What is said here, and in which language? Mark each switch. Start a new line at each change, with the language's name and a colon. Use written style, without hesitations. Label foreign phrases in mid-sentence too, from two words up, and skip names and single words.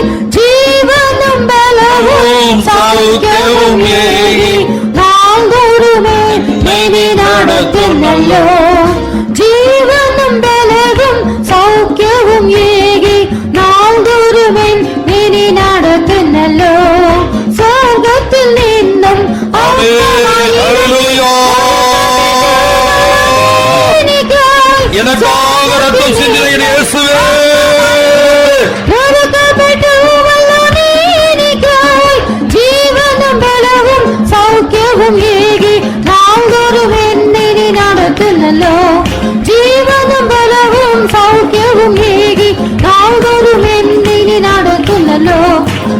Malayalam: ജീവനും ബലവും സൗഖ്യവും ഏകി നാൾതോറുമേ നീ നടത്തുന്നല്ലോ. ജീവനും ബലവും സൗഖ്യവും ഏകി നാൾതോറുമേ നീ നടത്തുന്നല്ലോ. സ്വർഗ്ഗത്തിൽ നിന്നും
Tamil: எனக்காக ரத்தம் சிந்தின இயேசுவே
Malayalam: ജീവനും ബലവും സൗഖ്യവും ഏകി നാൾതോറും എന്നെ നീ നടത്തുന്നല്ലോ. ജീവനും ബലവും സൗഖ്യവും ഏകി നാൾതോറും എന്നെ നീ നടത്തുന്നല്ലോ.